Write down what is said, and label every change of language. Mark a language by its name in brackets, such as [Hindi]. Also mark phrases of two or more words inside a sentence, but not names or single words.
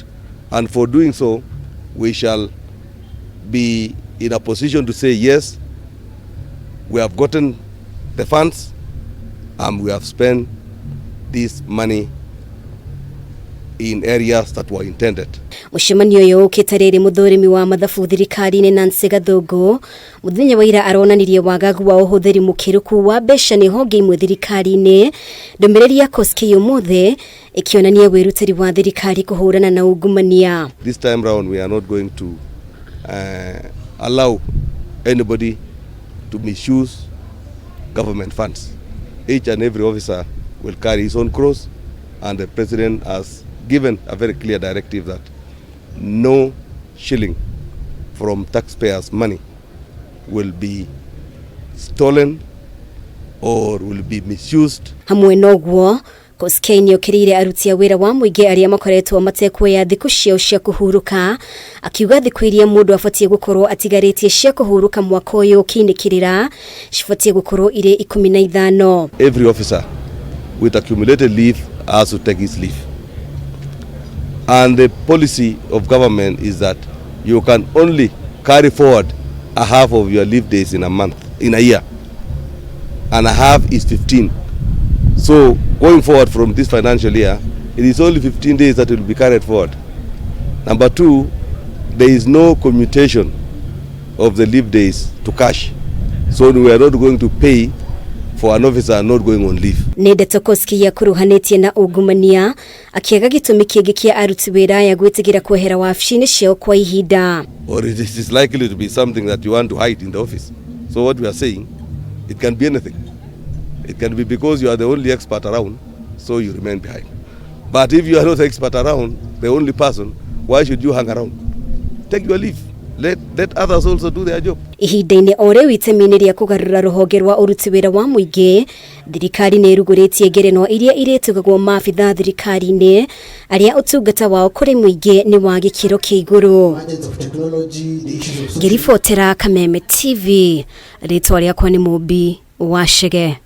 [English] And for doing so, we shall be in a position to say, yes, we have gotten the funds and we have spent this money in areas that were intended. [Kikuyu] Mucemanio uyu ukitariri muthurimi wa mathabu thirikari-ini Nancy Gathungu muthenya wa ira aronanirie wagagu wa uhuthiri mukiruku wa mbeca ni honge imwe thirikari-ini. Ndomereri ya Koskei umuthi ikionania wirutiri wa thirikari kuhurana na aungumania. [English] This time round we are not going to allow anybody to misuse government funds. Each and every officer will carry his own cross, and the president has given a very clear directive that no shilling from taxpayers' money will be stolen or will be misused. [Kikuyu] Hamwe noguo Koskei ni okirire aruti a wira wa muingi aria makoretwo matekwoya thiku ciao cia kuhuruka, akiuga thiku iria mundu afatie gukorwo atigaritie cia kuhuruka mwaka uyu kinikirira cifatie gukorwo ire 15. [English] Every officer with accumulated leave has to take his leave. And the policy of government is that you can only carry forward a half of your leave days in a year. And a half is 15. So going forward from this financial year, it is only 15 days that will be carried forward. Number two, there is no commutation of the leave days to cash. So we are not going to pay for an officer not going on leave. [Kikuyu] Ndeto Koskei ya kuruhanetie na aungumania akiaga gitumi kingi kia aruti wira ya gwitigira kwehera wabici-ini ciao kwa ihinda. [English] Or it is likely to be something that you want to hide in the office. So what we are saying, it can be anything. It can be because you are the only expert around, so you remain behind. But if you are not the expert around, the only person, why should you hang around? Take your leave. Let others also do their job. [Kikuyu] Ihinda-ini ore witemi-ini ria kugarura ruhonge rwa uruti wira wa muingi, thirikari ni iruguritie ngerenwa iria iretugagwo maabitha thirikari-ini aria utungata wao kuri muingi ni wa gikiro kia iguru. Ngiribotera Kameme TV, ritwa riakwa ni Mubi wa Shege.